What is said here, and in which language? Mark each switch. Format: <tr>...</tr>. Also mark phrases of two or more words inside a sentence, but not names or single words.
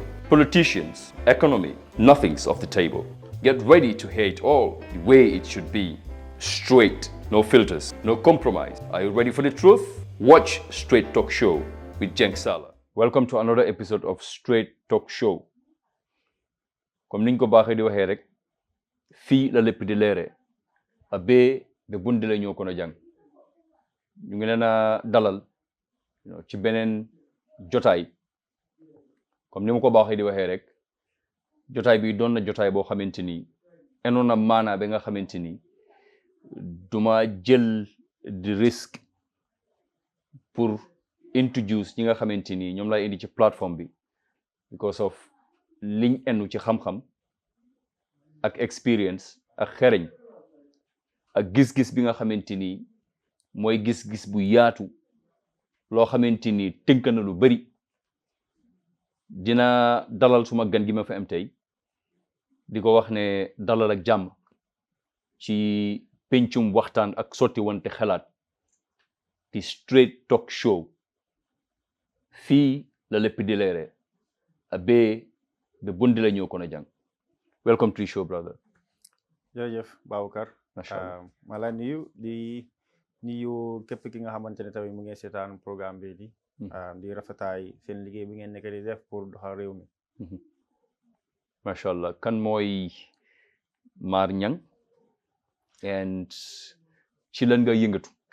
<en>Politicians, economy, nothing's off the table. Get ready to hear it all the way it should be. Straight, no filters, no compromise. Are you ready for the truth? Watch Straight Talk Show with Jeng Sala. Welcome to another episode of Straight Talk Show.</en> <wo>Comme niñ ko baaxee di waxee rek, fii la lépp di leere abe be bundi la ñoo kono jàng ñu ngi leen a dalal ci beneen jotaay comme ni ma ko baaxee di waxee rek jotaay bi doon na jotaay boo xamante ni enoon na maanaa ba nga xamante ni duma jël di risque pour introduce ñi nga xamante ni ñoom lay indi ci plateforme bi</wo> <en>because of</en> <wo>liñ enu ci xam-xam ak experience ak xereñ ak gis-gis bi nga xamante ni mooy gis-gis bu yaatu loo xamante ni tënk na lu bari dina dalal suma gan gi ma fa am tey di ko wax ne dalal ak jàmm ci pencum waxtaan ak sotti wante xalaat di Straight Talk Show fii la lépp di leere abe be bundi la ñëw kono jàng.</wo> <en>Welcome to the show, brother.</en> <wo>jërëjëf Baboucarr.</wo> <ar>ما شاء الله.</ar> <wo>ma la nuyu di nuyu képp ki nga xamante ne tamit mu ngi seetaan programme bi di rafetaay seen liggéey bi ngeen nekk di def pour doxal réew mi.</wo> <ar>ما شاء الله.</ar> <wo>Kan mooy Marr Nyang and ci lan nga yëngatu?</wo>